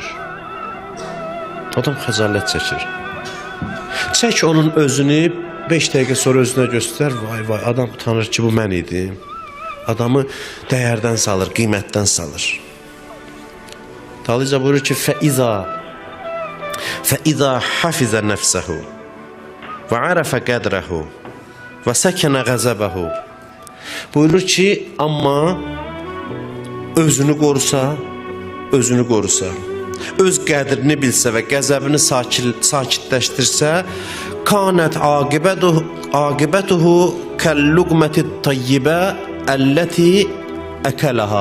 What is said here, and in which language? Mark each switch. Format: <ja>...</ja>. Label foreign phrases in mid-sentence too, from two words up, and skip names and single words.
<az>Adam xəcalət çəkir. Çək onun özünü, 5 dəqiqə sonra özünə göstər, vay vay, adam utanır ki, bu mən idim. Adamı dəyərdən salır, qiymətdən salır. Talıca buyurur ki,</az> <ar>فَإِذَا حَفِزَ نَفْسَهُ وَعَرَفَ قَدْرَهُ وَسَكَنَ غَزَبَهُ.</ar> <az>Buyurur ki, amma özünü qorusa, öz qədrini bilsə və qəzəbini sakitləşdirsə,</az> <ar>كانت عاقبته كاللقمة الطيبة التي أكلها.</ar>